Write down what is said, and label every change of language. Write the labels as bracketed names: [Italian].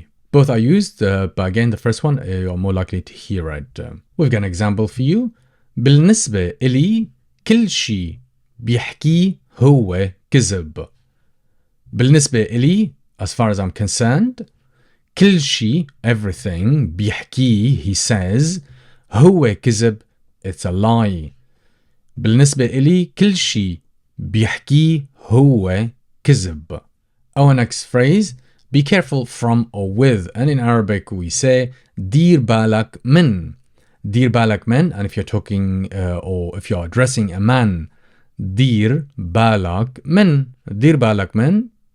[English] Both are used, but again, the first one, you are more likely to hear it. We've got an example for you. [Arabic] بالنسبة إلي كل شيء بيحكيه هو كذب. بالنسبة إلي, [English] as far as I'm concerned, [Arabic] كل شيء, [English] everything, [Arabic] بيحكيه, [English] he says, [Arabic] هو كذب, [English] it's a lie. [Arabic] بالنسبة إلي كل شيء بيحكيه هو كذب. [English] Our next phrase, be careful from or with, and in Arabic we say [Arabic] دير بالك من. دير بالك من, [English] and if you're talking or if you're addressing a man, دير بالك من.